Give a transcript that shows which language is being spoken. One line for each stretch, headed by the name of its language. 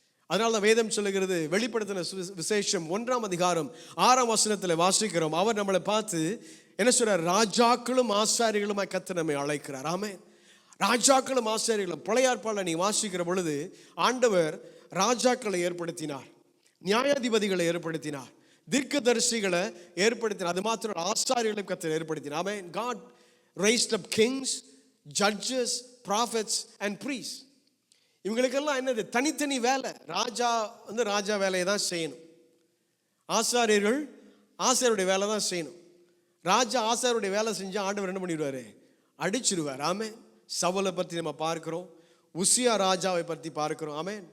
Tamil: அதனால தான் வேதம் சொல்லுகிறது, வெளிப்படுத்தின விசேஷம் 1ஆம் அதிகாரம் 6ஆம் வசனத்தில் வாசிக்கிறோம், அவர் நம்மளை பார்த்து என்ன சொல்றார், ராஜாக்களும் ஆசாரிகளுமாய் கர்த்தர் நம்மை அழைக்கிறார். ஆமென். ராஜாக்களும் ஆசாரிகளும். பழைய ஏற்பாட்டில் நீ வாசிக்கிற பொழுது ஆண்டவர் ராஜாக்களை ஏற்படுத்தினார், நியாயாதிபதிகளை ஏற்படுத்தினார், தீர்க்கதரிசிகளை ஏற்படுத்தினார். அது மாத்திரம் ஆசாரிகளை கர்த்தர் ஏற்படுத்தினார். ஆமென்.
English: God raised up kings, judges, prophets and priests.
Tamil: இவங்களுக்கெல்லாம் என்னது, தனித்தனி வேலை. ராஜா வந்து ராஜா வேலையை தான் செய்யணும், ஆசாரியர்கள் ஆசாரியருடைய வேலை தான் செய்யணும். ராஜா ஆசாரியருடைய வேலை செஞ்சால் ஆண்டவர் என்ன பண்ணிடுவார், அடிச்சிருவார். ஆமென். சவுலை பற்றி நம்ம பார்க்கிறோம், உசியா ராஜாவை பற்றி பார்க்கிறோம். ஆமென்.